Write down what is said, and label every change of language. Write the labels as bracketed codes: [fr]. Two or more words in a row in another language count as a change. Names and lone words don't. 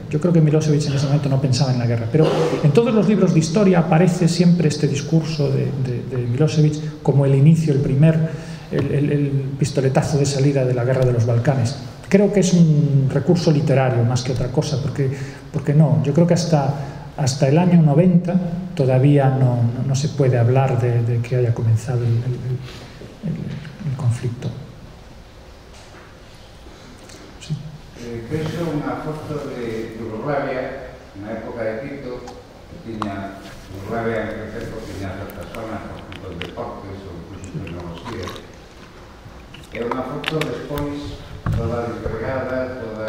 [es] Yo creo que Milosevic en ese momento no pensaba en la guerra, pero en todos los libros de historia aparece siempre este discurso de Milosevic como el inicio, el pistoletazo de salida de la guerra de los Balcanes. Creo que es un recurso literario más que otra cosa, porque no, yo creo que hasta el año 90 todavía no se puede hablar de que haya comenzado el conflicto. Sí. [gl] Vexo unha foto de Yugoslavia na época de Tito, que tiña Yugoslavia en efecto tiña certas zonas, por exemplo, de deportes ou incluso tecnoloxía. É unha foto despois toda desgregada, toda...